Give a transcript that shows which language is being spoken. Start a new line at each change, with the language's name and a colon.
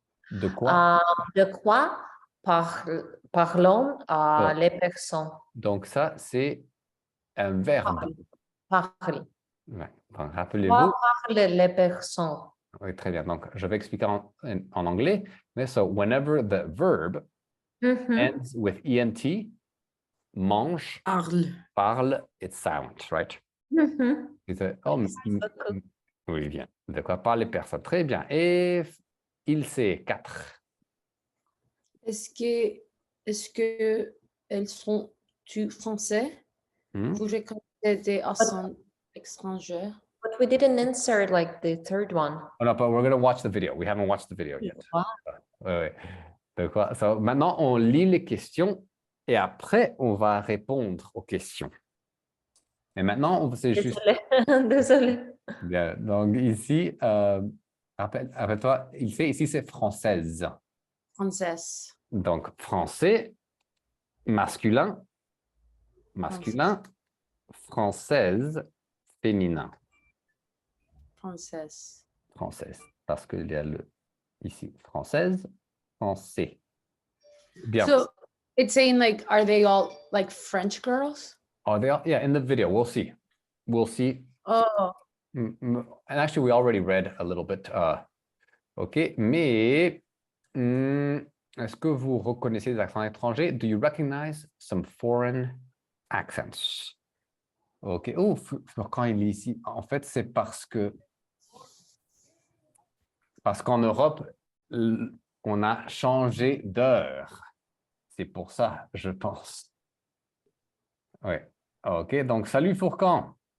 French: De quoi? De quoi parlons Donc, les personnes? donc, ça, c'est un verbe. Parlent. Ouais. Donc, Quoi rappelez-vous. parlent les personnes? Oui, très bien. Donc, je vais expliquer en anglais.
English: Mais so, whenever the verb ends with ENT, mange, parle, it's silent, right?
French: Oh, oui, bien. De quoi parlent les personnes? Très bien. Et il sait 4. Est-ce que elles sont tu français? Vous connaissez des accents étrangers?
English: But we didn't answer like the third one. Oh, no, but we're going to watch the video. We haven't watched the video yet. Wow.
French: Ouais. De quoi? So, maintenant, on lit les questions et après, on va répondre aux questions. Et maintenant, c'est juste... Désolée. Bien. Donc, ici, rappelle-toi, il fait ici, c'est française. Française. Donc, français, masculin, française, féminin. Française. Française, parce qu'il y a le ici, française, français. Bien.
English: So it's saying like, are they all like French girls? Oh, they are, yeah, in the video, we'll see. We'll see. Oh, And actually, we already read a little bit.
French: OK, mais est-ce que vous reconnaissez des accents étrangers?
English: Do you recognize some foreign accents? OK.
French: Oh, quand il est ici, en fait, c'est parce qu'en Europe, on a changé d'heure. C'est pour ça, je pense. Oui. OK, donc salut Fourcan.